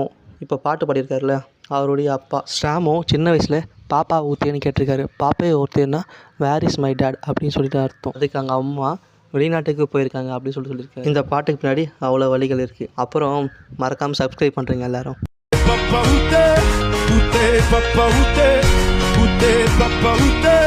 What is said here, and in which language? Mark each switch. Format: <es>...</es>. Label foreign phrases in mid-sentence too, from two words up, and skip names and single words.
<ta>இப்போ பாட்டு பாடியிருக்காருல, அவருடைய அப்பா. ஸ்ட்ராமோ சின்ன வயசில்</ta> <fr>Papa où t'es</fr> <ta>கேட்டிருக்காரு.</ta> <fr>Papa où t'es</fr> <en>where is my dad</en> <ta>அப்படின்னு சொல்லிட்டு அர்த்தம். அதுக்கு அவங்க அம்மா வெளிநாட்டுக்கு போயிருக்காங்க அப்படின்னு சொல்லியிருக்காரு. இந்த பாட்டுக்கு பின்னாடி அவ்வளோ வழிகள் இருக்குது. அப்புறம் மறக்காமல் சப்ஸ்கிரைப் பண்ணுறீங்க எல்லாரும்.</ta> <fr>Papa, où t'es, papa, où t'es, papa, où</fr>